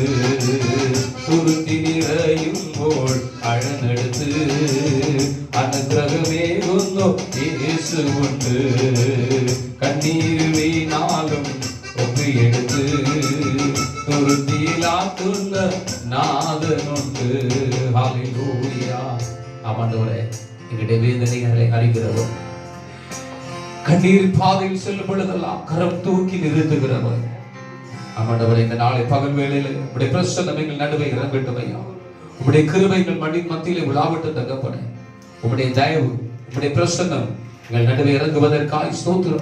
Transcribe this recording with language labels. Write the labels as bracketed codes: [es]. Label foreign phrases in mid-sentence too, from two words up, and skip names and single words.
[ml] തുരുത്തി നിറയുമ്പോൾ അഴകെടുത്ത് അനുഗ്രഹമേകുന്നോരേശുണ്ട്. കണ്ണീര് വീണാലും ഒപ്പിയെടുത്ത് തുരുത്തിയിലാക്കുന്ന നാഥനുണ്ട്. ഹല്ലേലൂയ. [ta] ஆண்டவரே, எங்களுடைய வேதனைகளை அறிகிறவர், கண்ணீர் பாதையில் செல்லும் பொழுதெல்லாம் கரம் தூக்கி நிறுத்துகிறவர். ஆண்டவரே, இந்த நாளை பகல் வேளையில் உம்முடைய பிரசன்னம் எங்கள் நடுவே இறங்கட்டும் ஐயா. உம்முடைய கிருபைகள் மத்தியிலே விழாவிட்டு தகப்பனே, உம்முடைய தயவு, உம்முடைய பிரசன்னம் எங்கள் நடுவே இறங்குவதற்காய் ஸ்தோத்திரம்.